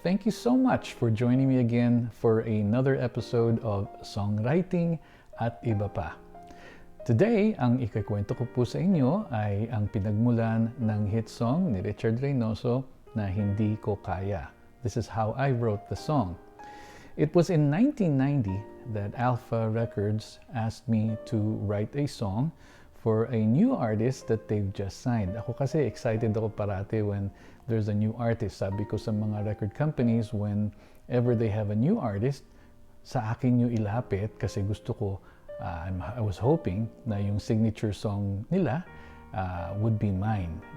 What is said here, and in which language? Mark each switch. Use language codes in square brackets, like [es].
[en] Thank you so much for joining me again for another episode of Songwriting at Iba Pa. [tl] Today, ang ikakwento ko po sa inyo ay ang pinagmulan ng hit song ni Richard Reynoso na Hindi Ko Kaya. [en] This is how I wrote the song. It was in 1990 that Alpha Records asked me to write a song for a new artist that they've just signed. [tl] Ako kasi excited ako parati [en] when there's a new artist. Sabi ko sa mga record companies, whenever they have a new artist, [tl] sa akin yung ilapit kasi gusto ko, [en] I was hoping na yung signature song nila would be mine.